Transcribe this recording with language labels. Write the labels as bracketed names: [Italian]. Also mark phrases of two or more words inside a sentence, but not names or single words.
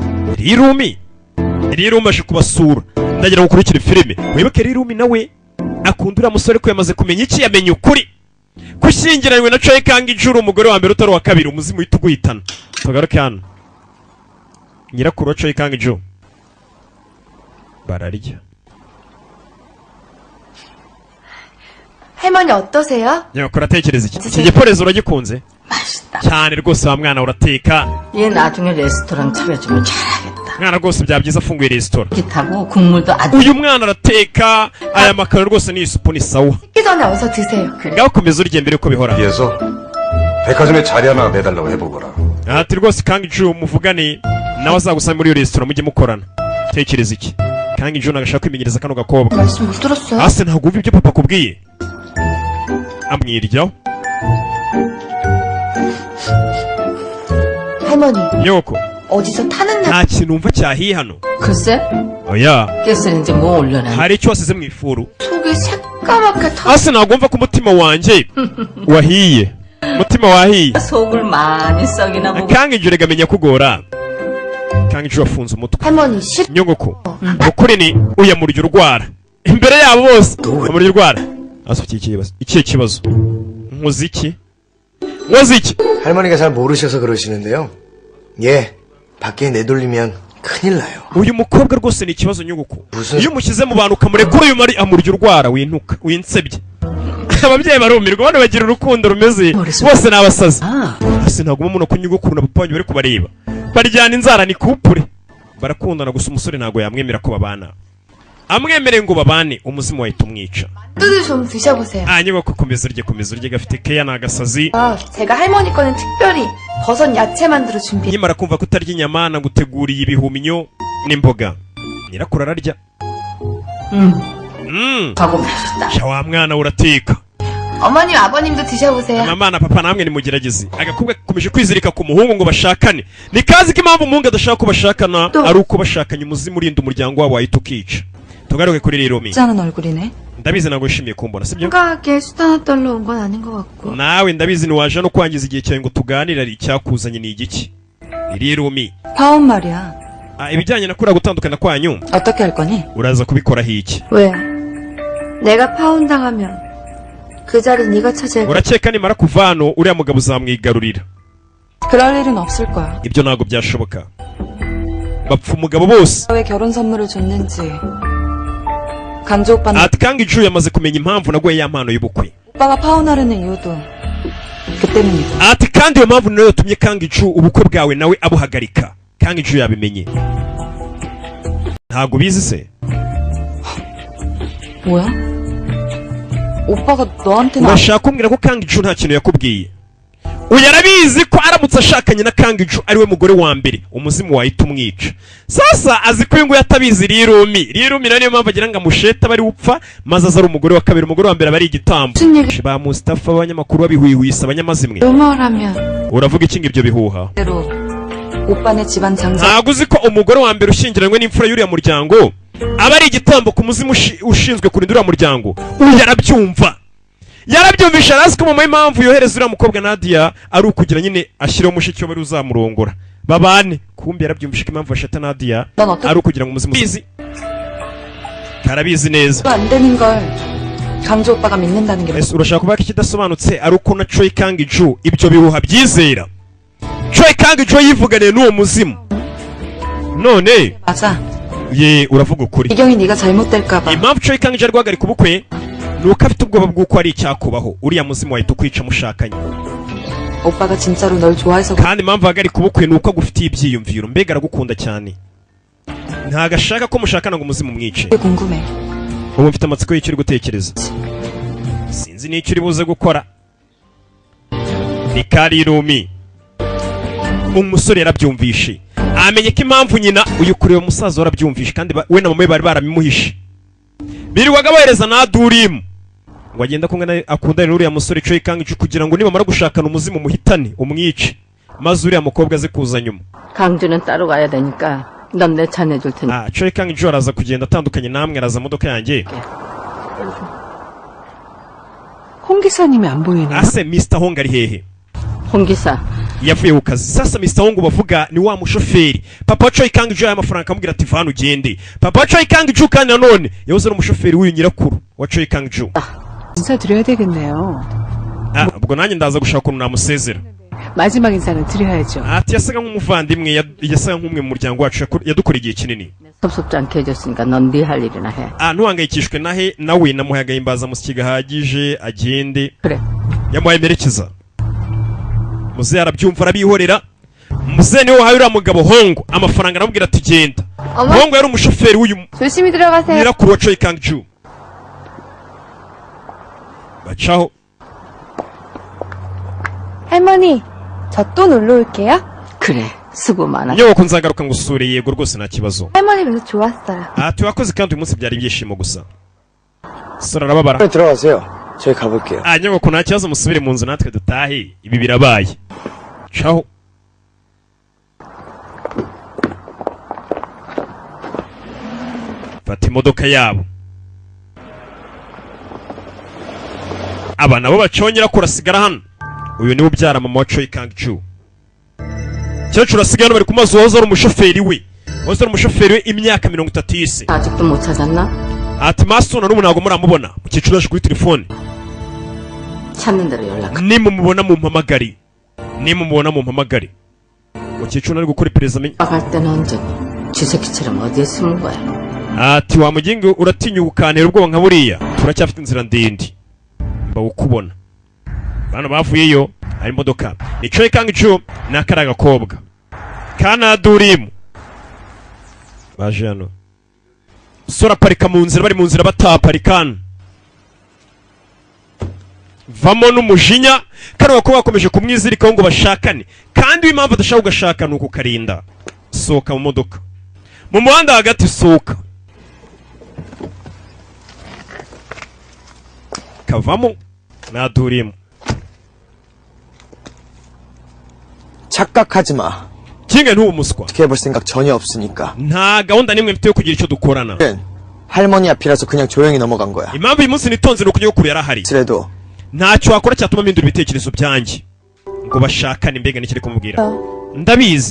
[Kinyarwanda] Rirumi aje kubasura ndagira ngo ukurikire filime wibuke Rirumi nawe akunda uriya musore ko yamaze kumenya iki yamenye ukuri kushyingiranywe na Choi Kang-jo umugore wa mbere utari uwa kabiri umuzimu uhita uguhitana tugaruke hano nyirakuru wa Choi Kang-jo bararya [Korean] 할머니 어떠세요? [Kinyarwanda] nyakora atekereza iki giporezo uragikunze [Korean] 맛있다. [Kinyarwanda] cyane rwose wa mwana urateka [Korean] 얘 나중에 레스토랑 차려주면 잘하겠다. [Kinyarwanda] mwana rwose byaba byiza afunguye resitora [Korean] 기타고 국물도 아주 [Kinyarwanda] uyu mwana arateka aya makaro rwose ni isupu ni sawa [Korean] 식기 전에 어서 드세요. [Kinyarwanda] ngaho komeza urya mbere uko bihora [Korean] 위해서 백화점에 자리 하나 내달라고 해보거라. [Kinyarwanda] ati rwose Kang-jo muvugane nawe azagusanga muri iyo resitora mujye mukorana tekereza iki Kang-jo nagashaka kwimenyereza kano gakobwa [Korean] 말씀 못 들었어요? [Kinyarwanda] hasi ntabwo wumva ibyo papa akubwiye amwiryaho [Korean] 할머니 [Kinyarwanda] nyoko [Korean] 어디서 타는 날 [Kinyarwanda] nta kintu wumva cyahiye hano [Korean] 글쎄 [Kinyarwanda] oya [Korean] 가스레인지 뭐 올려놔. [Kinyarwanda] hari icyo wasize mu ifuru [Korean] 속이 새까맣게 타 [Kinyarwanda] hasi ntabwo wumva ko umutima wanjye wahiye umutima wahiye [Korean] 속을 많이 썩이나 보고. [Kinyarwanda] Kang-jo rega menya kugora Kang-jo wafunze umutwe [Korean] 할머니 싫 [Kinyarwanda] nyogoko ukuri ni uyamurya urwara imbere yabo bose amurya urwara aso ikihe kibazo nkoze iki [Korean] 할머니가 잘 모르셔서 그러시는데요. 예, 밖에 내돌리면 큰일 나요. [Kinyarwanda] uyu mukobwa rwose ni ikibazo nyogoko [Korean] 무슨 [Kinyarwanda] iyo umushyize mu bantu ukamurekura uyu mari amurya urwara wintuka winsebye ababyeyi barumirwa bane bagira urukundo rumeze bose ni abasazi hasi ntabwo umuntu ko nyogokuru na papa wanyu bari kubareba baryana inzara ni kupure barakundana gusa umusore ntabwo yamwemera ko babana amwemereye ngo babane umuzimu wahita umwica [Korean] 뚜두 좀 드셔보세요. [Kinyarwanda] nyogoko komeza urye gafite keya ni agasazi [Korean] 제가 할머니 거는 특별히 버섯 야채 만들어 준비해. [Kinyarwanda] nkimara kumva ko utarya inyama naguteguriye ibihuminyo n'imboga nyirakuru ararya [Korean] 하고 맛있다. [Kinyarwanda] sha wa mwana urateka [Korean] 어머님 아버님도 드셔보세요. [Kinyarwanda] mama na papa namwe nimugerageze agakobwa gakomeje kwizirika ku muhungu ngo bashakane ni kazi ko impamvu umuhungu adashaka ko bashakana ari uko bashakanye umuzimu urinda umuryango wabo wahita ukica tugaruke kuri Rirumi [Korean] 짠한 얼굴이네. [Kinyarwanda] ndabizi ntabwo wishimiye kumbona sibyo [Korean] 생각에 수다나 떨러 온 건 아닌 것 같고. [Kinyarwanda] nawe ndabizi ntiwaje no kwangiza igihe cyawe ngo tuganire ari icyakuzanye ni igiki Rirumi [Korean] 파운 말이야. [Kinyarwanda] ibijyanye na kuriya gutandukana kwanyu [Korean] 어떻게 할 거니? [Kinyarwanda] uraza kubikoraho iki [Korean] 왜? 내가 파혼당하면 그 자리 네가 차지할 거야. [Kinyarwanda] urakeka nimara kuva hano uriya mugabo uzamwigarurira [Korean] 그럴 일은 없을 거야. [Kinyarwanda] ibyo ntabwo byashoboka bapfa umugabo bose [Korean] 왜 결혼 선물을 줬는지. 강조 오빠는 [Kinyarwanda] ati Kang-jo yamaze kumenya impamvu naguye ya mpano y'ubukwe [Korean] 오빠가 파혼하려는 이유도 그 때문이고. [Kinyarwanda] ati kandi iyo mpamvu niyo yatumye Kang-jo ubukwe bwawe nawe abuhagarika Kang-jo yabimenye ntabwo bizi se [Korean] 뭐야? 오빠가 너한테는 [Kinyarwanda] urashaka kumbwira ko Kang-jo nta kintu yakubwiye uyu arabizi ko aramutse ashakanye na Kang-jo ariwe mugore wa mbere umuzimu wahita umwica sasa azi ko uyu nguyu atabizi Rirumi niyo mpamvu agira ngo amushete aba ari upfa maze aza ari umugore wa kabiri umugore wa mbere aba ari igitambo ba Mustafa abanyamakuru babihwihwisa abanyamazimwe [Korean] rumor하면 [Kinyarwanda] uravuga iki ngo ibyo bihuha [Korean] 대로 오빠네 집안 장사 [Kinyarwanda] ntabwo uzi ko umugore wa mbere ushyingiranywe n'imfura y'uriya muryango aba ari igitambo ku muzimu ushinzwe kurinda uriya muryango uyu yarabyumvisha arazi ko mama impamvu yohereza uriya mukobwa Nadia ari ukugira nyine ashyireho mushiki we bari uzamurongora babane kumbi yarabyumvisha ko impamvu bashata Nadia ari ukugira ngo umuzimu karabizi neza [Korean] 안 되는 걸 강조 오빠가 믿는다는 게 [Kinyarwanda] ese urashaka kuvuga ko ikidasobanutse ari uko na Choi Kang-jo ibyo bihuha byizera Choi Kang-jo yivuganiye n'uwo muzimu none [Korean] 맞아. [Kinyarwanda] ye uravuga ukuri [Korean] 이경이 네가 잘못될까봐. [Kinyarwanda] impamvu Choi Kang-ji ari guhagarika ubukwe nuko afite ubwoba bw'uko hari icyakubaho uriya muzimu wahita ukwica mushakanye [Korean] 오빠가 진짜로 널 좋아해서 [Kinyarwanda] kandi impamvu ahagarika ubukwe nuko agufitiye ibyiyumviro mbega aragukunda cyane ntago ashaka ko mushakana ngo umuzimu umwice [Korean] 그게 궁금해. [Kinyarwanda] ubu mfite amatsiko y'icyo uri gutekereza sinzi n'icyo uri buze gukora Mikari Rumi umusore yarabyumvishe amenye ko impamvu nyina uyu kureba umusaza warabyumvishe kandi we na mama we bari barabimuhishe birirwaga bohereza na Durim ngo agenda akundane n'uriya musore Choi Kang-ji kugira ngo nibamara gushakana umuzimu muhitane umwice maze uriya mukobwa aze kuza nyuma [Korean] 강주는 따로 가야 되니까 넌 내 차 내줄 테니. [Kinyarwanda] Choi Kang-ji araza kugenda atandukanye namwe araza modoka yanjye [Korean] 홍 기사님이 안 보이네. [Kinyarwanda] ase Mr. Hong ari hehe [Korean] 홍 기사. [Kinyarwanda] yavuye ku kazi sasa Mr. Hong bavuga ni wa mushoferi papa Choi Kang-ji amafaranga akamubwira ati vana ugende papa Choi Kang-ji kandi nanone yahoze ari umushoferi w'uyu nyirakuru wa Choi Kang-ji [Korean] 인사드려야 되겠네요. [Kinyarwanda] ubwo nanjye ndaza gushaka ukuntu namusezera [Korean] 마지막 인사는 드려야죠. [Kinyarwanda] ati yasaga nk'umuvandimwe yasaga nk'umwe mu muryango wacu yadukora igihe kinini [Korean] 섭섭지 않게 해줬으니까 넌 네 할 일이나 해. [Kinyarwanda] ntuhangayikishwe nawe namuhaye agahimbazamusyi gahagije agende [Korean] 그래. [Kinyarwanda] yamuhaye merekeza muze arabyumva arabihorera muze niwe wahaye uriya mugabo Hongo amafaranga aramubwira ati genda Hongo yari umushoferi w'uyu [Korean] 조심히 들어가세요. [Kinyarwanda] nyirakuru wa Choi Kang-ji bacaho [Korean] 할머니, 저 또 놀러 올게요. 그래. 수고 많아. [Kinyarwanda] nyoko nzagaruka ngusure yego rwose nta kibazo [Korean] 할머니 뵈서 좋았어요. [Kinyarwanda] wakoze kandi uyu munsi byari ibyishimo gusa sora arababara [Korean] 들어가세요. 저희 가볼게요. [Kinyarwanda] nyoko nta kibazo musubire mu nzu natwe dutahe ibi birabaye caho fata imodoka yabo aba nabo bacongera kurasigara hano uyu niwe ubyara mama wa Choi Kang-ji cyacuru asigaye hano bari ku mazu wahoze ari umushoferi we wahoze ari umushoferi we imyaka 30 yise [Korean] 아직도 못 찾았나? [Kinyarwanda] ati masona n'ubu ntabwo muramubona mukecuru yaje kuri telefone [Korean] 찾는 대로 연락. [Kinyarwanda] nimumubona mumpamagare mukecuru ari gukora iperereza [Korean] 갈 때는 언제고 쥐새끼처럼 어디에 숨은 거야? [Kinyarwanda] ati wa mugingo uratinya ukantera ubwoba nka buriya turacyafite inzira ndende mbawukubona bana bavuyeyo hari imodoka ni Choi Kang-ji n'akari agakobwa kana Durim baje hano sora parika mu nzira bari mu nzira bataparikana vamo n'umujinya kandi bakobwa bakomeje kumwizirikaho ngo bashakane kandi impamvu adashaka ugashaka ni ukukarinda sohoka mu modoka mu muhanda hagati sohoka kavamo na Durim [Korean] 착각하지 마. [Kinyarwanda] kinga ntubu muswa [Korean] 어떻게 해볼 생각 전혀 없으니까. [Kinyarwanda] nta gahunda nimwe mfite yo kugira icyo dukorana [Korean] 할머니 앞이라서 그냥 조용히 넘어간 거야. [Kinyarwanda] impamvu uyu munsi nitonze nuko nyokuru yarahari [Korean] 그래도 [Kinyarwanda] ntacyo wakora cyatuma mpindura ibitekerezo byanjye ngo bashakane mbega n'ikiri kumubwira ndabizi